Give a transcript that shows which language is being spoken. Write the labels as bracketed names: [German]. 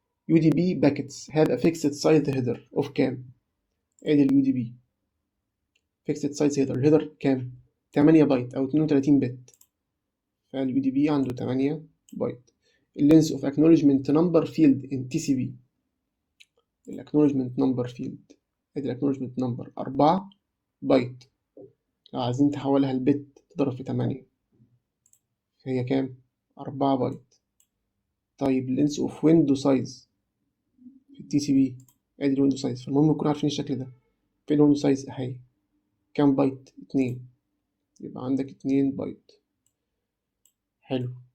[English] UDP packets have a fixed size header of [Arabic] كام؟ ادي ال [English] UDP fixed size header [Arabic] كام؟ 8 بايت او 32 بت. فال UDP عنده 8 بايت. [English] length of acknowledgement number field in TCP. [Arabic] ال acknowledgement number field ادي ال acknowledgement number 4 بايت. لو عايزين تحولها لبت تضرب في 8 فهي كام؟ 4 بايت. طيب [English] length of window size [Arabic] في التي سي بي ادي الويندو سايز. فالمهم نكون عارفين الشكل ده. فين الويندو سايز اهي. كام بايت؟ 2. يبقى عندك 2 بايت. حلو.